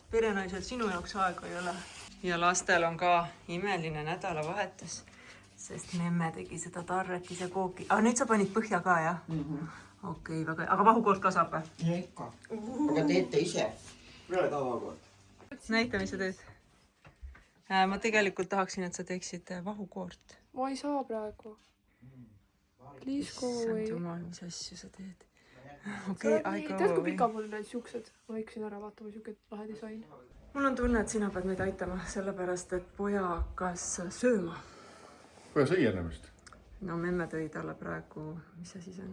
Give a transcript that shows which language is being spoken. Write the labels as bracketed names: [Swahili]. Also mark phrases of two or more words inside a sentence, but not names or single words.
[Estonian] Perenaisel sinu jaoks aega ei ole. Ja lastel on ka imeline nädalavahetus, sest memme tegi seda tarrekise kooki. Nüüd sa panid põhja ka, jah? Okei, väga. Aga vahukoort ka saab või? Ja ikka. Aga teete ise. Mina ei taha vahukoort. Näita, mis sa teed. Ma tegelikult tahaksin, et sa teeksid vahukoort. Ma ei saa praegu. [English] Please go away. [Estonian] Jumal, mis asju sa teed. Okei, [English] I go [Estonian] tead, kui away. pika mul need siuksed? Ma võiksin ära vaatama siuke lahe disain. Mul on tunne, et sina pead meid aitama, sellepärast, et poja hakkas sööma. Poja sõi ennemist. No memme tõi talle praegu, mis asi see on?